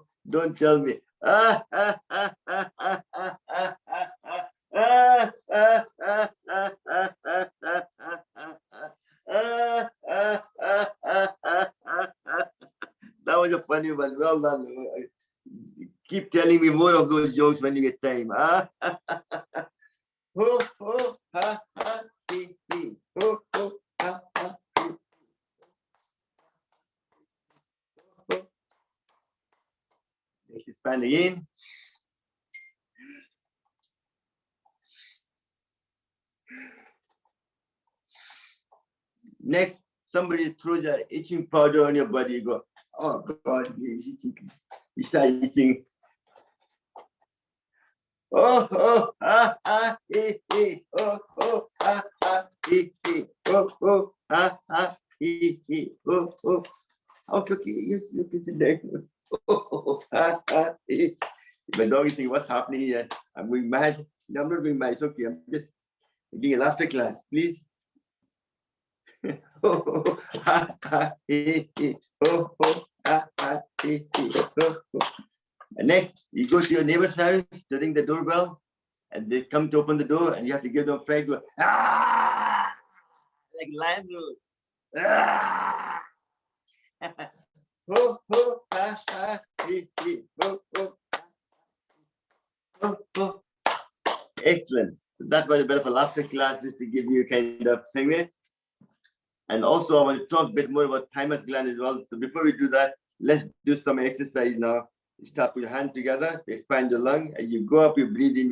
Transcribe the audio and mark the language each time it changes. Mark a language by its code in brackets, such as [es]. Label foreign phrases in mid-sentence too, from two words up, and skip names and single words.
[en] Don't tell me. That was a funny one. Well done. Keep telling me more of those jokes when you get time. Ho, ho, ha, ha, hee, hee. Ho, ho, ha, ha, hee. Next, expand again. Next, somebody throws an itching powder on your body. You go, oh God, it's itching. You start itching. Oh, oh, ha, ha, hee, hee. Oh, oh, ha, ha, hee, hee. Oh, oh, ha, ha, hee, hee. Oh, oh. Okay, okay, you can sit there. Oh, oh, ha, ha, hee. My dog is saying, what's happening here? I'm going mad. No, I'm not going mad. It's okay. I'm just doing a laughter class, please. Oh, oh, ha, ha, hee, hee. Oh, oh, ha, ha, hee, hee. Oh, oh. And next, you go to your neighbor's house to ring the doorbell, and they come to open the door, and you have to give them a fright, go, ah, like lion roar. Ah. Ho, ho, ha, ha, hee, hee. Ho, ho, ho, ho. Excellent. So that was a bit of a laughter class just to give you kind of thing there. And also I want to talk a bit more about thymus gland as well. So before we do that, let's do some exercise now. You start with your hand together, you expand your lung, and you go up, you breathe in.